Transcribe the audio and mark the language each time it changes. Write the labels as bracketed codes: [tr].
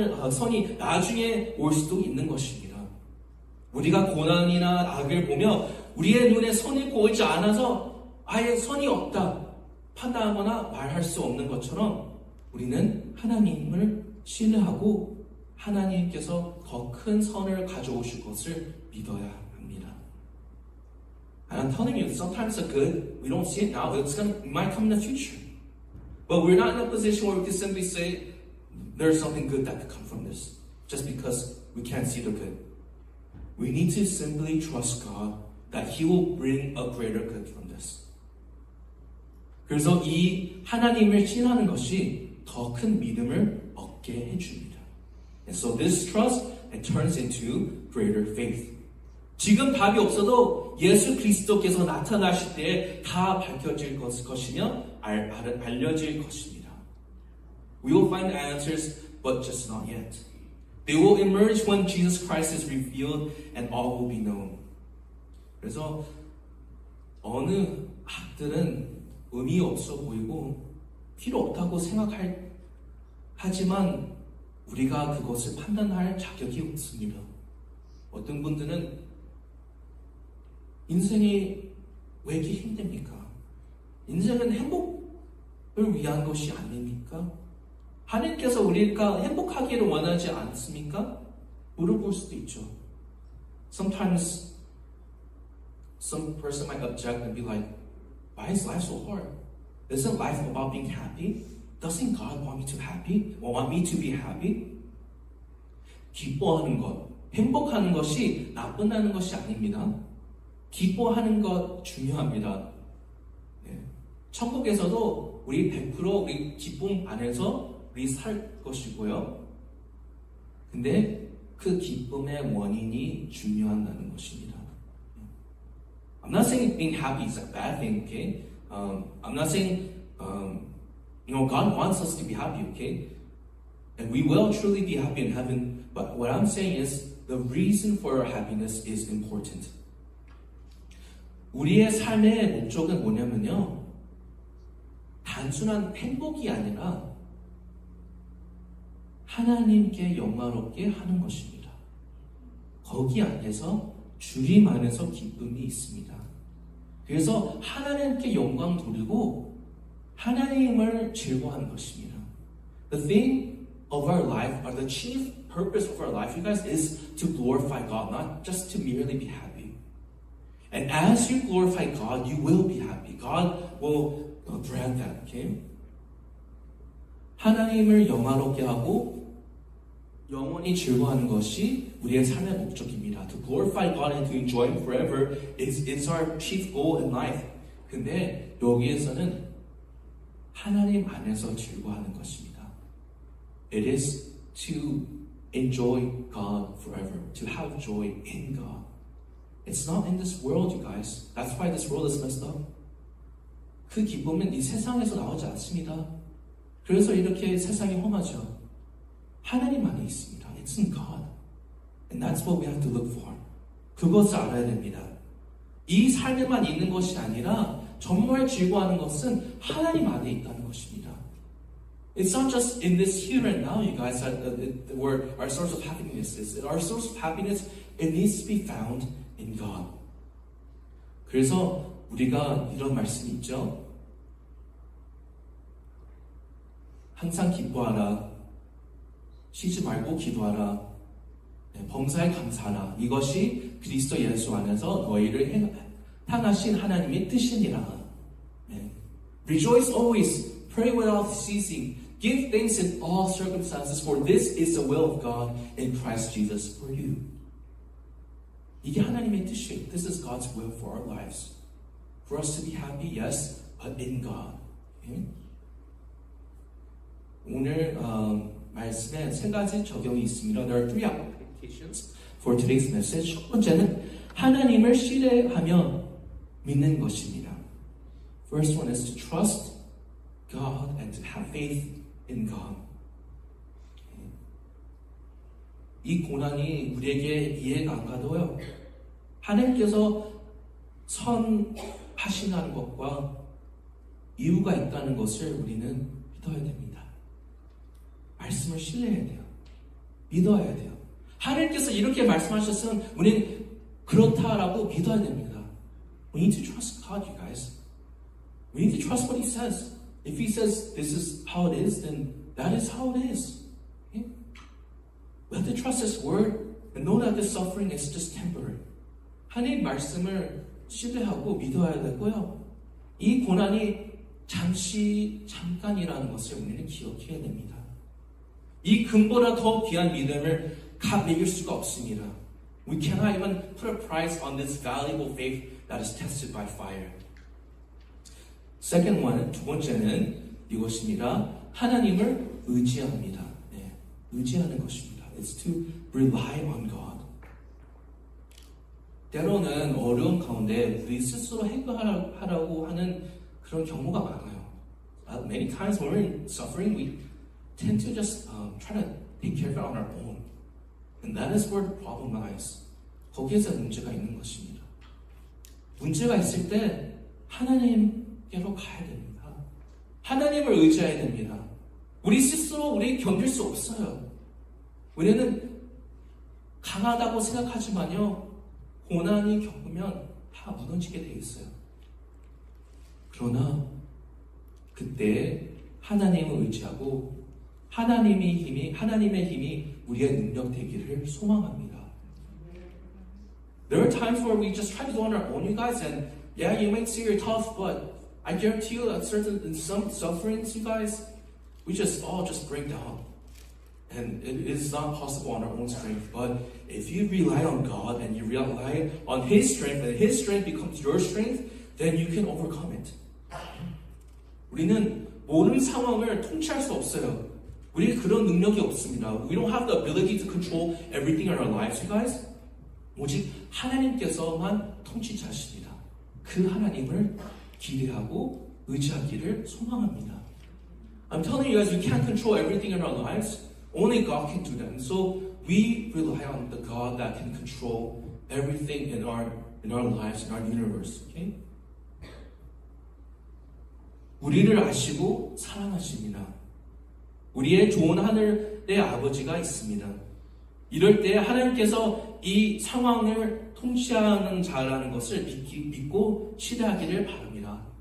[ko] 선이 나중에 올 수도 있는 것입니다. 우리가 고난이나 악을 보며 우리의 눈에 선이 보이지 않아서 아예 선이 없다 판단하거나 말할 수 없는 것처럼 우리는 하나님을 신뢰하고 하나님께서 더 큰 선을 가져오실 것을 믿어야 합니다. [en] And I'm telling you, sometimes the good, we don't see it now, it might come in the future. But we're not in a position where we can simply say, there's something good that could come from this, just because we can't see the good. We need to simply trust God that He will bring a greater good from this. [ko] 그래서 이 하나님을 신하는 것이 더 큰 믿음을 얻게 해줍니다. [en] And so this trust, it turns into greater faith. [ko] 지금 답이 없어도 예수 그리스도께서 나타나실 때 다 밝혀질 것이며 알려질 것입니다. [en] We will find answers, but just not yet. They will emerge when Jesus Christ is revealed and all will be known. [ko] 그래서 어느 학들은 의미 없어 보이고 필요 없다고 하지만 우리가 그것을 판단할 자격이 없습니다. 어떤 분들은 인생이 왜 이렇게 힘듭니까? 인생은 행복을 위한 것이 아닙니까? 하나님께서 우리가 행복하기를 원하지 않습니까? 물어볼 수도 있죠. [en] Sometimes some person might object and be like, why is life so hard? Isn't life about being happy? Doesn't God want me to be happy? [ko] 기뻐하는 것, 행복하는 것이 나쁜다는 것이 아닙니다. 기뻐하는 것 중요합니다. 천국에서도 우리 100% 우리 기쁨 안에서 우리 살 것이고요. 근데 그 기쁨의 원인이 중요하다는 것입니다. [en] I'm not saying being happy is a bad thing, okay? I'm not saying, God wants us to be happy, okay? And we will truly be happy in heaven. But what I'm saying is the reason for our happiness is important. [ko] 우리의 삶의 목적은 뭐냐면요. 단순한 행복이 아니라 하나님께 영광롭게 하는 것입니다. 거기 안에서 주님 안에서 기쁨이 있습니다. 그래서 하나님께 영광 돌리고 하나님을 즐거워하는 것입니다. [en] The thing of our life, or the chief purpose of our life, you guys, is to glorify God, not just to merely be happy. And as you glorify God, you will be happy. God will grant that, okay? [ko] 하나님을 영화롭게 하고 영원히 즐거워하는 것이 우리의 삶의 목적입니다. [en] To glorify God and to enjoy Him forever is our chief goal in life. [ko] 근데 여기에서는 하나님 안에서 즐거워하는 것입니다. [en] It is to enjoy God forever, to have joy in God. It's not in this world, you guys. That's why this world is messed up. [ko] 그 기쁨은 이 세상에서 나오지 않습니다. 그래서 이렇게 세상이 험하죠. 하나님 안에 있습니다. [en] It's in God. And that's what we have to look for. [ko] 그것을 알아야 됩니다. 이 삶에만 있는 것이 아니라 정말 즐거워하는 것은 하나님 안에 있다는 것입니다. [en] It's not just in this here and now, you guys, where our source of happiness is. Our source of happiness, it needs to be found in God. [ko] 그래서 우리가 이런 말씀이 있죠. 항상 기뻐하라. 쉬지 말고 기도하라. 범사에 감사하라. 이것이 그리스도 예수 안에서 너희를 향하신 하나님의 뜻이니라. [en] Rejoice always, pray without ceasing, Give thanks in all circumstances, for this is the will of God in Christ Jesus for you. [ko] 이게 하나님의 뜻이에요. [en] This is God's will for our lives. For us to be happy, yes, but in God. Okay? [ko] 오늘 말씀에 세 가지 적용이 있습니다. [en] There are three applications for today's message. [ko] 첫 번째는 하나님을 신뢰하며 믿는 것입니다. [en] First one is to trust God and to have faith in God. [ko] 이 고난이 우리에게 이해가 안 가도요. 하나님께서 선하시는 것과 이유가 있다는 것을 우리는 믿어야 됩니다. 말씀을 신뢰해야 돼요. 믿어야 돼요. 하나님께서 이렇게 말씀하셨으면 우리는 그렇다라고 믿어야 됩니다. [en] We need to trust God, you guys. We need to trust what He says. If He says this is how it is, then that is how it is. Okay? We have to trust His word and know that the suffering is just temporary. [ko] 하나님 말씀을 신뢰하고 믿어야 되고요. 이 고난이 잠깐이라는 것을 우리는 기억해야 됩니다. 이 금보다 더 귀한 믿음을 값매길 수가 없습니다. [en] We cannot even put a price on this valuable faith that is tested by fire. Second one, [ko] 두 번째는 이것입니다. 하나님을 의지합니다. 네, 의지하는 것입니다. [en] It's to rely on God. [ko] 때로는 어려운 가운데 우리 스스로 해결하라고 하는 그런 경우가 많아요. [en] Many times when we're suffering, we tend to just try to take care of it on our own. And that is where the problem lies. [ko] 거기에서 문제가 있는 것입니다. 문제가 있을 때 하나님께로 가야 됩니다. 하나님을 의지해야 됩니다. 우리 스스로 우리 견딜 수 없어요. 우리는 강하다고 생각하지만요. 고난이 겪으면 다 무너지게 돼 있어요. 그러나 그때 하나님을 의지하고 하나님의 힘이 우리의 능력 되기를 소망합니다. [en] There are times where we just try to do on our own, you guys, and yeah, you might say you're tough, but I guarantee you that in some sufferings, you guys, we just all just break down. And it is not possible on our own strength. But if you rely on God and you rely on His strength, and His strength becomes your strength, then you can overcome it. [ko] 우리는 모든 상황을 통치할 수 없어요. 우리 그런 능력이 없습니다. [en] We don't have the ability to control everything in our lives, you guys. [ko] 오직 하나님께서만 통치자십니다. 그 하나님을 기대하고 의지하기를 소망합니다. [en] I'm telling you guys, we can't control everything in our lives. Only God can do that. And so we rely on the God that can control everything in our lives, in our universe. Okay? [ko] 우리를 아시고 사랑하십니다. 우리의 좋은 하늘의 아버지가 있습니다. 이럴 때 하나님께서 이 상황을 통치하는 자라는 것을 믿고 신뢰하기를 바랍니다.